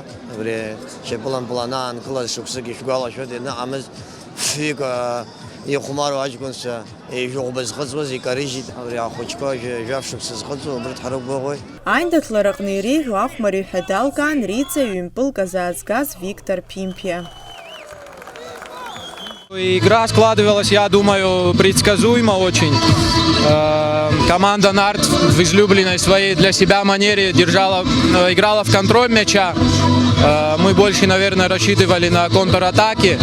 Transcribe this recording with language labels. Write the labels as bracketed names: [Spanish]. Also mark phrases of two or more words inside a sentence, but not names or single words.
[Abkhazian] Абри ашьапылампыл анаанкылаз шықәсык ишәгәалашәоит, ианыҟамыз фҩык ихәмару аҷкәынцәа еижәыӷәба зхыҵуаз икарыжьит. Абри ахәыҷқәа жәаф-шықәса зхыҵуа убырҭ ҳрықәгәыӷуеит. Аиндаҭлараҟны иреиӷьу ахәмар иҳәа далкаан Рица ҩ-мпылк азаазгаз Виктор Пимпиа. [Russian] Игра складывалась, я думаю, предсказуемо очень. Команда Нарт в излюбленной своей для себя манере играла в контроль мяча. Мы больше, наверное, рассчитывали на контратаки.